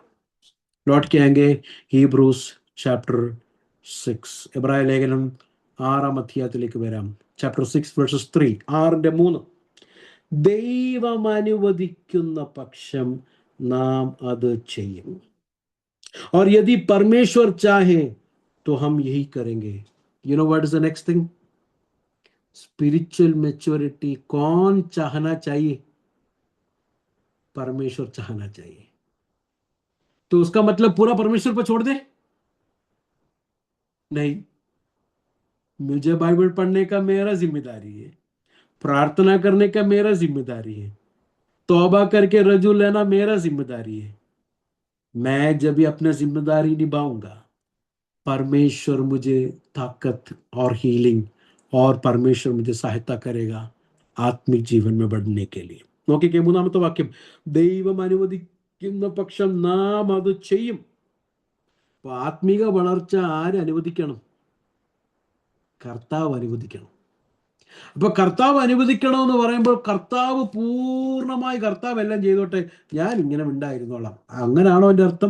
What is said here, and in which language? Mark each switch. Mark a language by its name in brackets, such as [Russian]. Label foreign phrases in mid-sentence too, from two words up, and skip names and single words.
[Malayalam] ലോട്ട് കേങ്കെ ഹീബ്രൂസ് ചാപ്റ്റർ 6, എബ്രായ ലേഖനം 6-ാം അധ്യായത്തിലേക്ക് വരാം. ചാപ്റ്റർ 6 verses 3, 6:3. ദൈവം അനുവദിക്കുന്ന പക്ഷം നാം അത് ചെയ്യും. [Hindi] और यदि परमेश्वर चाहे तो हम यही करेंगे. [English] You know what is the next thing? Spiritual maturity. [Hindi] कौन चाहना चाहिए? परमेश्वर चाहना चाहिए. तो उसका मतलब पूरा परमेश्वर पर छोड़ दे? नहीं. मुझे बाइबल पढ़ने का मेरा जिम्मेदारी है, प्रार्थना करने का मेरा जिम्मेदारी है, तौबा करके रजू लेना मेरा जिम्मेदारी है. मैं जब भी अपना जिम्मेदारी निभाऊंगा, परमेश्वर मुझे ताकत और हीलिंग, और परमेश्वर मुझे सहायता करेगा आत्मिक जीवन में बढ़ने के लिए. [Malayalam] നോക്കിക്കേ, 3-ാമത്തെ വാക്യം, ദൈവം അനുവദിക്കുന്ന പക്ഷം നാം അത് ചെയ്യും. അപ്പൊ ആത്മീക വളർച്ച ആര് അനുവദിക്കണം? കർത്താവ് അനുവദിക്കണം. അപ്പൊ കർത്താവ് അനുവദിക്കണം എന്ന് പറയുമ്പോൾ കർത്താവ് പൂർണ്ണമായി കർത്താവ് എല്ലാം ചെയ്തോട്ടെ, ഞാൻ ഇങ്ങനെ ഉണ്ടായിരുന്നോളാം, അങ്ങനാണോ എൻ്റെ അർത്ഥം?